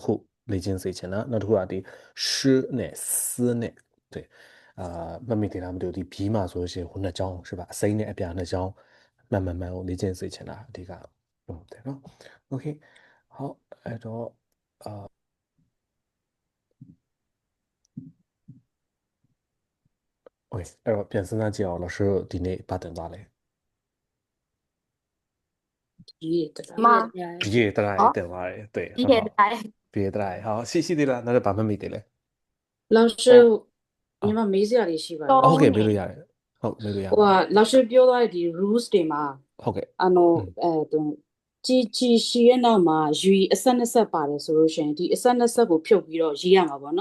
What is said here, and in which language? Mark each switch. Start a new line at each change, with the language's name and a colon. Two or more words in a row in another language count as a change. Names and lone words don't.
Burmese: ခုလေ့ကျင့်စေချင်တာနောက်တစ်ခုကဒီရှနဲ့စနဲ့对မှတ်မိတယ်လားမသိဘူးဒီ B မှာဆိုလို့ရှိရင်ဟိုနှစ်ချောင်း是吧အစိမ်းနဲ့အပြာနှစ်ချောင်းမှန်ကိုလေ့ကျင့်စေချင်တာအဓိကဟုတ်တယ်နော် Okay 好အဲ့တော့OK အဲ့တော့ပြန်စဉ်းစားကြည့်အောင်老师ဒီနေ့ဘာတင်သွားလဲ
Chinese: 妈，毕业的来
Burmese: တင်သွားတယ်对
Chinese: 毕很好业来，毕业的来好
Burmese: ရှိသေးလားနောက်တော့ဘာမှမမိသေးလဲ 老师ညီမမေးစရာလေးရှိပါတ ဟုတ် ယ် ကဲ့မေးလို့ရတယ်ဟုတ်မေးလို့ရ ဟိုက老师ပြောသွားတဲ့ဒီ rules တွေမှာ ဟုတ်ကဲ့ သူကြီးရှိရဲ့နောက်မှာယူအဆက်နှစ်ဆက်ပါတယ်ဆိုလို့ရှိရင်ဒီအဆက်နှစ်ဆက်ကိုဖြုတ်ပြီးတော့ရေးရမှာပေါ့နော်